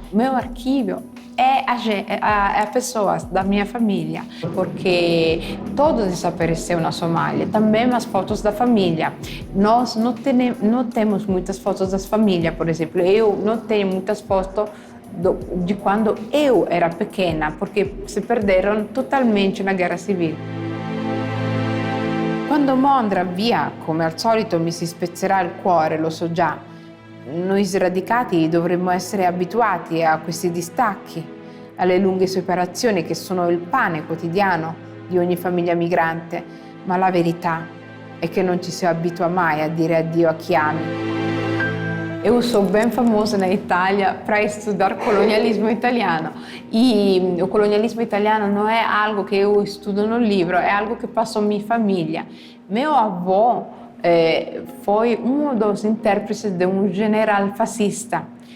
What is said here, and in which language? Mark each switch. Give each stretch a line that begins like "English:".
Portuguese: Meu arquivo é a pessoas da minha família, porque todos desapareceram na Somália, também as fotos da família. Nós não temos muitas fotos das famílias, por exemplo. Eu não tenho muitas fotos de quando eu era pequena, porque se perderam totalmente na guerra civil.
Italian: Quando Mondra via, come al solito mi si spezzerà il cuore, lo so già. Noi sradicati dovremmo essere abituati a questi distacchi, alle lunghe separazioni che sono il pane quotidiano di ogni famiglia migrante, ma la verità è che non ci si abitua mai a dire addio a chi ami.
Portuguese: Eu sou bem famosa na Itália para estudar colonialismo italiano. E o colonialismo italiano não é algo que eu estudo no livro, é algo que passou minha família. Meu avô foi um dos intérpretes de um general fascista.